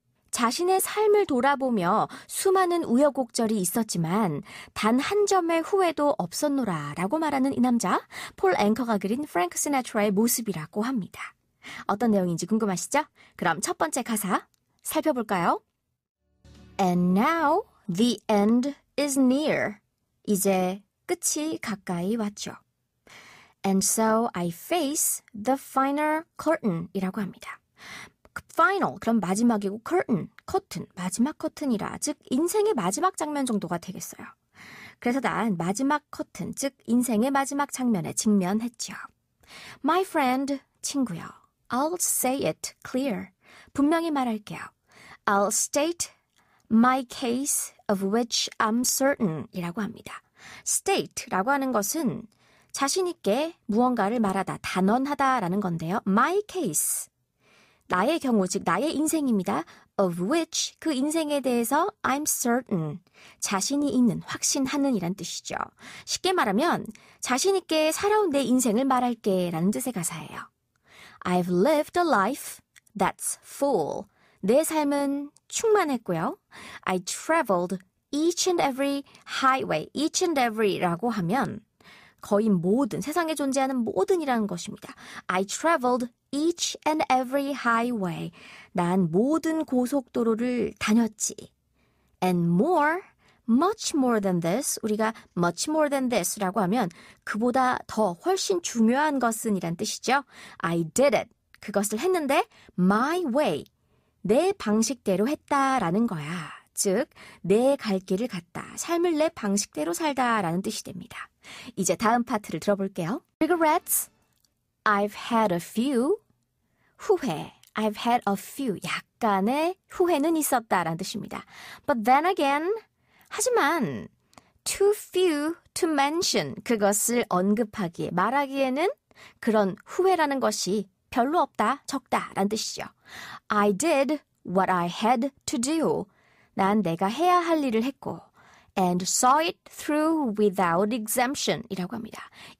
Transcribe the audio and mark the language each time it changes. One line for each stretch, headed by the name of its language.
Korean: 자신의 삶을 돌아보며 수많은 우여곡절이 있었지만 단 한 점의 후회도 없었노라 라고 말하는 이 남자, 폴 앵커가 그린 프랭크 시나트라의 모습이라고 합니다. 어떤 내용인지 궁금하시죠? 그럼 첫 번째 가사 살펴볼까요?
English: And now the end is near.
Korean: 이제 끝이 가까이 왔죠.
English: And so I face the final curtain
Korean: 이라고 합니다. final, 그럼 마지막이고 curtain, 커튼, 마지막 커튼이라 즉 인생의 마지막 장면 정도가 되겠어요. 그래서 난 마지막 커튼, 즉 인생의 마지막 장면에 직면했죠.
English: My friend,
Korean: 친구요.
English: I'll say it clear.
Korean: 분명히 말할게요.
English: I'll state my case of which I'm certain
Korean: 이라고 합니다. state라고 하는 것은 자신 있게 무언가를 말하다, 단언하다라는 건데요.
English: My case,
Korean: 나의 경우, 즉 나의 인생입니다.
English: Of which,
Korean: 그 인생에 대해서
English: I'm certain,
Korean: 자신이 있는, 확신하는 이란 뜻이죠. 쉽게 말하면 자신 있게 살아온 내 인생을 말할게 라는 뜻의 가사예요.
English: I've lived a life that's full.
Korean: 내 삶은 충만했고요.
English: I traveled each and every highway, each and every라고
Korean: 하면 거의 모든, 세상에 존재하는 모든이라는 것입니다.
English: I traveled each and every highway.
Korean: 난 모든 고속도로를 다녔지.
English: And more, much more than this.
Korean: 우리가
English: much more than this
Korean: 라고 하면 그보다 더 훨씬 중요한 것은 이란 뜻이죠.
English: I did it.
Korean: 그것을 했는데
English: my way.
Korean: 내 방식대로 했다라는 거야. 즉, 내 갈 길을 갔다. 삶을 내 방식대로 살다라는 뜻이 됩니다. 이제 다음 파트를 들어볼게요.
English: Regrets. I've had a few.
Korean: 후회.
English: I've had a few.
Korean: 약간의 후회는 있었다라는 뜻입니다.
English: But then again.
Korean: 하지만
English: too few to mention.
Korean: 그것을 언급하기에, 말하기에는 그런 후회라는 것이 별로 없다, 적다라는 뜻이죠.
English: I did what I had to do.
Korean: 난 내가 해야 할 일을 했고
English: and saw it through without exemption
Korean: 이라고 합니다.